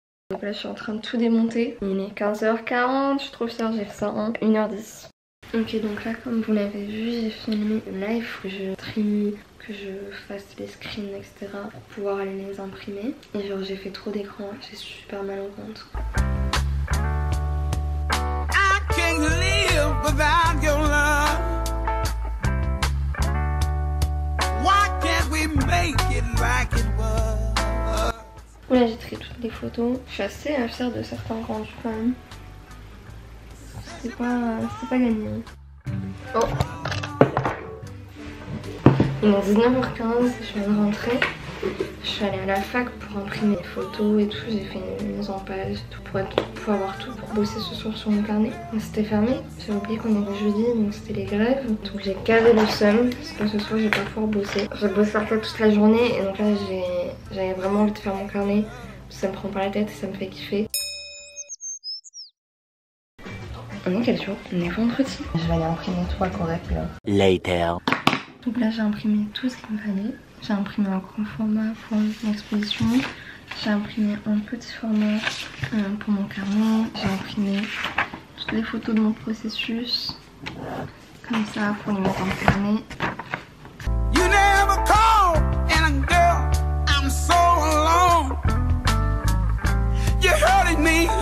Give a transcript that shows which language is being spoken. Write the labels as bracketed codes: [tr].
[fr] Donc là je suis en train de tout démonter. Il est 15h40, je suis trop fière, j'ai fait ça en 1h10. Ok donc là comme vous l'avez vu j'ai filmé le live, il faut que je trie, que je fasse les screens etc. pour pouvoir aller les imprimer. Et genre j'ai fait trop d'écran, j'ai super mal au ventre. [en] I can't live without your love. Why can't we make it like it was? [fr] Là j'ai trié toutes les photos. Je suis assez fière de certains rendus quand même. C'est pas gagné. Oh. Il est 19h15, je viens de rentrer. Je suis allée à la fac pour imprimer les photos et tout. J'ai fait une mise en page et tout pour avoir tout pour bosser ce soir sur mon carnet. C'était fermé. J'ai oublié qu'on était jeudi donc c'était les grèves. Donc j'ai gavé le seum parce que ce soir j'ai pas pouvoir bosser. J'ai bossé toute la journée et donc là j'avais vraiment envie de faire mon carnet. Ça me prend pas la tête et ça me fait kiffer. On est quel jour? On est vendredi. Je vais aller imprimer tout à correct là. [en] Later. [fr] Donc là j'ai imprimé tout ce qu'il me fallait. J'ai imprimé un grand format pour l'exposition. J'ai imprimé un petit format pour mon carnet. J'ai imprimé toutes les photos de mon processus. Comme ça pour les mettre dans le carnet. [en] You never call and girl, I'm so alone. You hurting me.